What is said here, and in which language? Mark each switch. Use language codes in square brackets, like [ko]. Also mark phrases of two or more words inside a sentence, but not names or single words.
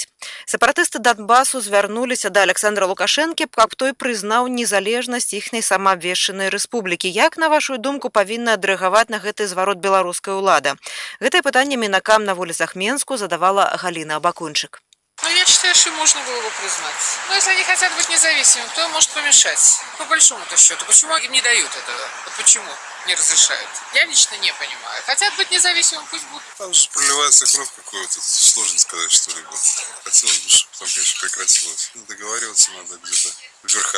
[be] Сепаратысты Донбасу звярнуліся да Александра Лукашэнкі, каб той прызнаў незалежнасць іхняй самаабвешчанай рэспублікі. Як, на вашу думку, павінна адрэагаваць на гэты зварот беларуская ўлада? Гэтае пытанне мінакам на вуліцах Менску задавала Галина Абакунчык. [ru] Ну, я считаю, что можно было бы признать. Но если они хотят быть независимыми, кто им может помешать? По большому-то счету. Почему им не дают этого? Вот почему не разрешают? Я лично не понимаю. Хотят быть независимыми, пусть будут. Там же проливается кровь какой-то. Сложно сказать что-либо. Хотелось бы, чтобы там, конечно, прекратилось. Договариваться надо где-то в верхах.